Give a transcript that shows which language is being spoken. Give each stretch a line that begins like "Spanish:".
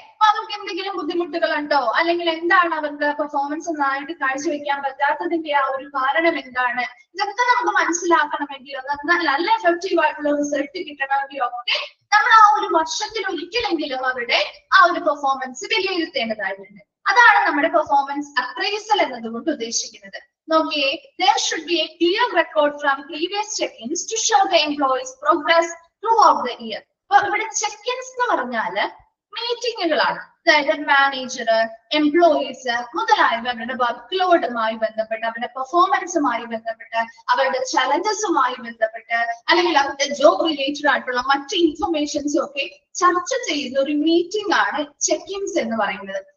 Malayalam: അപ്പൊ അവർക്ക് എന്തെങ്കിലും ബുദ്ധിമുട്ടുകൾ ഉണ്ടോ, അല്ലെങ്കിൽ എന്താണ് അവർക്ക് പെർഫോമൻസ് നന്നായിട്ട് കാഴ്ചവെക്കാൻ പറ്റാത്തതിന്റെ ആ ഒരു കാരണം എന്താണ്, ഇതൊക്കെ നമുക്ക് മനസ്സിലാക്കണമെങ്കിലോ നല്ല എഫക്റ്റീവ് ആയിട്ടുള്ള റിസൾട്ട് കിട്ടണമെങ്കിലോ ഒക്കെ നമ്മൾ ആ ഒരു വർഷത്തിൽ ഒരിക്കലെങ്കിലും അവരുടെ ആ ഒരു പെർഫോമൻസ് വിലയിരുത്തേണ്ടതായിട്ടുണ്ട്. അതാണ് നമ്മുടെ പെർഫോമൻസ് അപ്രൈസൽ എന്നതുകൊണ്ട് ഉദ്ദേശിക്കുന്നത്. നോക്കിയേ,
English: there should be a clear record from previous check-ins to show the employees' progress throughout the year.
Malayalam: അപ്പൊ ഇവിടെ ചെക്ക്-ഇൻസ് എന്ന് പറഞ്ഞാല് മീറ്റിങ്ങുകളാണ്. അതായത് മാനേജർ, എംപ്ലോയീസ് മുതലായവരുടെ വർക്ക് ലോഡുമായി ബന്ധപ്പെട്ട്, അവരുടെ പെർഫോമൻസുമായി ബന്ധപ്പെട്ട്, അവരുടെ ചലഞ്ചസുമായി ബന്ധപ്പെട്ട്, അല്ലെങ്കിൽ അവരുടെ ജോബ് റിലേറ്റഡ് ആയിട്ടുള്ള മറ്റ് ഇൻഫർമേഷൻസും ഒക്കെ ചർച്ച ചെയ്യുന്ന ഒരു മീറ്റിംഗ് ആണ് ചെക്ക്-ഇൻസ് എന്ന് പറയുന്നത്.